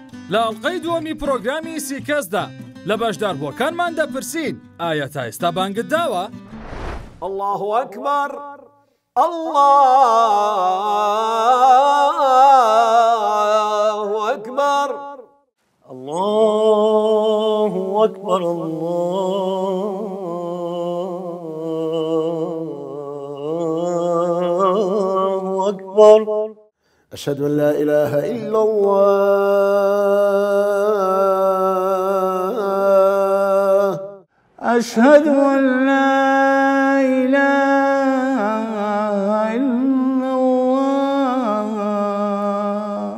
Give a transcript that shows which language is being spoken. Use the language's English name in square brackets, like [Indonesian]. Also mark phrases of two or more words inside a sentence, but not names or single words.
[Central Kurdish] لە ئەڵقەی دووەمی پرۆگرامی سیکەسدا لە بەشداربووەکانمان دەپرسین ئایا تا ئێستا بانگت داوە؟ [Arabic] الله أكبر الله أكبر الله أكبر الله أكبر أشهد أن لا إله إلا الله أشهد أن لا إله إلا الله